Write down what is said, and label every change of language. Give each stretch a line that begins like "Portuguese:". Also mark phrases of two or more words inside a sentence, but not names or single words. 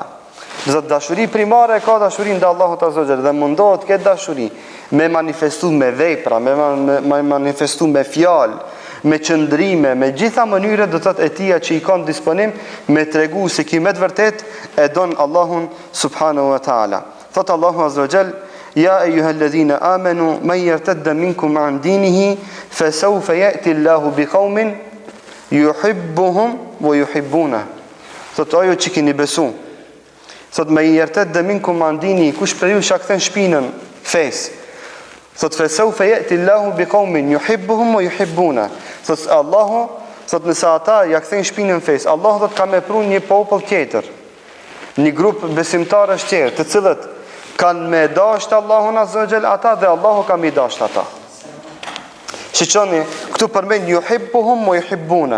Albanian: Do të dashuri primare ka dashuri ndaj Allahut
Arabic: عز وجل
Albanian: dhe mundohet këtë dashuri me manifestu me vepra, me manifestu me fjalë, me qëndrime, me gjitha mënyre do të thotë e tia që i kanë disponim me tregu se ki me të vërtet e don Allahun
Arabic: سبحانه وتعالى. Thot الله عز وجل يا أيها الذين آمنوا من يرتد منكم عن دينه فسوف يأتي الله بقوم يحبهم ويحبونه.
Albanian: Thot ajo që keni besu. Thot
Arabic: من يرتد منكم عن دينه,
Albanian: kush për ju shka kthen shpinën fes.
Arabic: Thot فسوف يأتي الله بقوم يحبهم ويحبونه.
Albanian: Thot Allahu, thot nëse ata ja kthen shpinën fes, Allahu do të ka mepruar një popull tjetër. Një grup besimtarësh tjerë, të cilët kanë me dashur Allahun
Arabic: عز وجل
Albanian: ata dhe Allahu ka me dashur ata. Shiqoni, këtu përmend
Arabic: يحبهم ويحبونه.